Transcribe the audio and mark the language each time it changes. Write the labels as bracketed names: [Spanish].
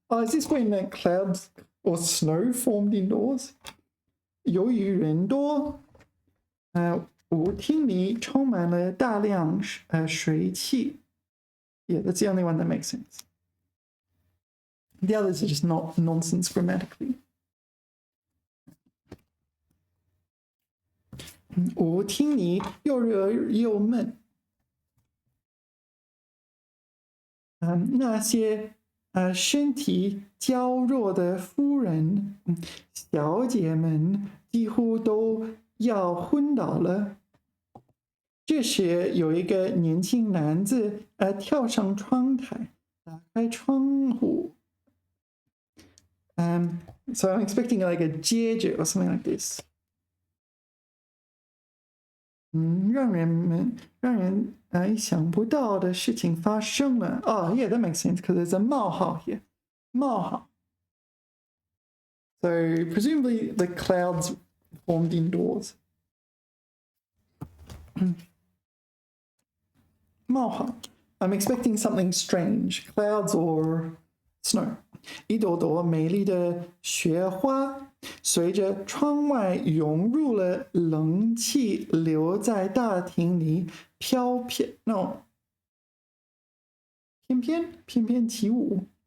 [English] Is this when clouds or snow formed indoors? [Chinese] 由于人多，舞厅里充满了大量水汽。 [English] Yeah, that's the only one that makes sense. The others are just not nonsense grammatically. [Chinese] 舞厅里又热又闷。那些身体娇弱的夫人、小姐们几乎都要昏倒了。这时，有一个年轻男子跳上窗台，打开窗户。 [English] So I'm expecting like a 接着 or something like this. [Chinese] 让人意想不到的事情发生了。 [English] Oh, yeah, that makes sense because there's a 冒号 here. [Chinese] 冒号. [English] So presumably the clouds formed indoors. [Chinese] 冒号. [English] I'm expecting something strange. Clouds or snow. [Chinese] 一朵朵美丽的雪花随着窗外涌入了冷气流在大厅里飘翩起舞。